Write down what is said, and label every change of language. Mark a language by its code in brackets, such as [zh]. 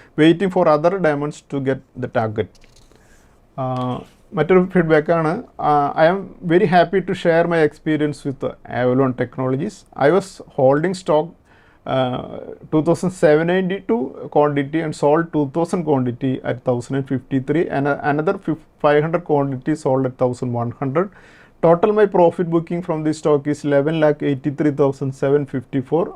[en] Waiting for other diamonds to get the target. [ml] മറ്റൊരു ഫീഡ്ബാക്കാണ്. [en] I am very happy to share my experience with Avalon Technologies. I was holding stock 2792 quantity and sold 2000 quantity at 1053 and another 500 quantity sold at 1100. Total my profit booking from this stock is 11,83,754.